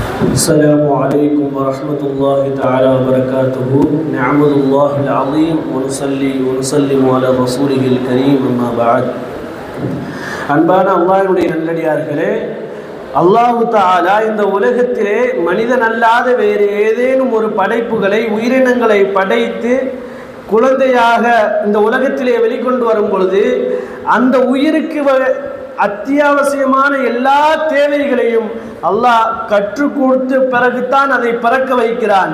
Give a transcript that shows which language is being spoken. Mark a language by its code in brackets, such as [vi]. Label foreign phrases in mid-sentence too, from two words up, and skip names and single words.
[ar] السلام عليكم ورحمة الله تعالى وبركاته. نعمد الله العظيم ونصلي ونسلم على رسوله الكريم أما بعد. [ta] அன்பான அல்லாஹ்வுடைய நல்லடியார்களே, [ar] الله تعالى [ta] இந்த உலகத்திலே மனிதன் அல்லாத வேறு ஏதேனும் ஒரு படைப்புகளை உயிரினங்களை படைத்து குழந்தையாக இந்த உலகத்திலே வெளிக்கொண்டு வரும் பொழுது அந்த உயிருக்கு அத்தியாவசியமான எல்லா தேவைகளையும் அல்லாஹ் கற்றுக் கொடுத்து பிறகுதான் அதை பிறக்க வைக்கிறான்.